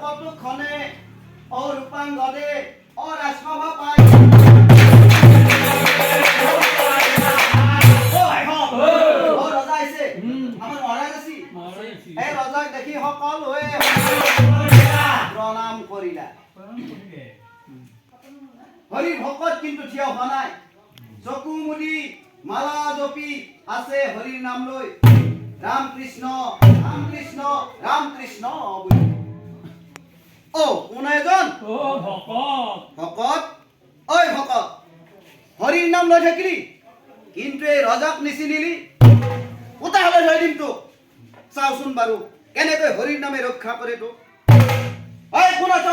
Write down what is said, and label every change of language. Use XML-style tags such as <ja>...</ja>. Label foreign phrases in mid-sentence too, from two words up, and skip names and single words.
<as>খনে ও রূপাঙ্গদে ও রাজসভা পাই ও ভাই ও রজা আইছে আমার মহারাজ আছি এই রজাক দেখি সকলোৱে প্ৰণাম কৰিলা হৰি ভকত কিন্তু থিয় হোৱা নাই চকু মুদি মালা জপি আছে হৰিৰ নাম লৈ রাম কৃষ্ণ রাম কৃষ্ণ রাম কৃষ্ণ বুলি ও কোন এজন ও ভকত ভকত ওই ভকত হরির নাম লৈ থাকিলি কিন্তু এই ৰজাক নিচিনিলি কোথা হলে ধৰি দিম তো চাওচোন বাৰু কেনেকৈ হৰিৰ নামে ৰক্ষা কৰে তো ওই কোন আছ</as>